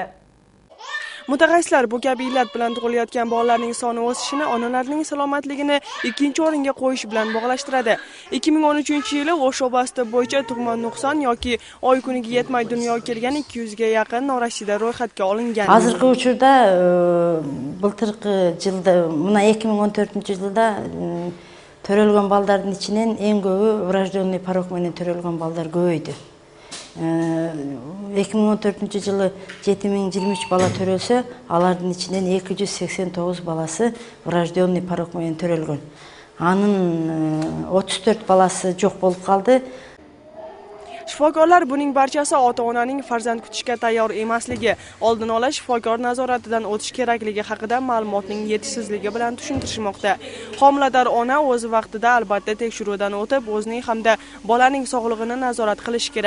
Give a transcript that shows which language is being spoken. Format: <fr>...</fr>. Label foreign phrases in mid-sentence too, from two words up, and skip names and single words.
<uz>Mutaxassislar bu kabi illat bilan tug'ilayotgan bolalarning soni o'sishini onalarning salomatligini ikkinchi o'ringa qo'yish bilan bog'lashtiradi. 2013-yili O'sh oblasti bo'yicha tug'ma nuqson yoki oy kuniga yetmay dunyoga kelgan 200 ga yaqin norasida ro'yxatga olingan. Hozirgi uchurda</uz> <ky>былтыркы жылда, мына 2014-жылда төрөлгөн балдардын ичинен эң көбү</ky> <ru>врожденный порок</ru> <ky>менен төрөлгөн балдар көбөйдү. 2014-жылы 7023 бала төрөлсө, алардын ичинен 289 баласы</ky> <ru>врожденный порок</ru> <ky>менен төрөлгөн. Анын 34 баласы жок болуп калды.</ky> <uz>Shifokorlar buning barchasi ota-onaning farzand kutishga tayyor emasligi, oldin ola shifokor nazoratidan o'tish kerakligi haqida ma'lumotning yetishsizligi bilan tushuntirishmoqda. Homilador ona o'z vaqtida albatta tekshiruvdan o'tib, o'zining hamda bolaning sog'lig'ini nazorat qilish kerak.</uz>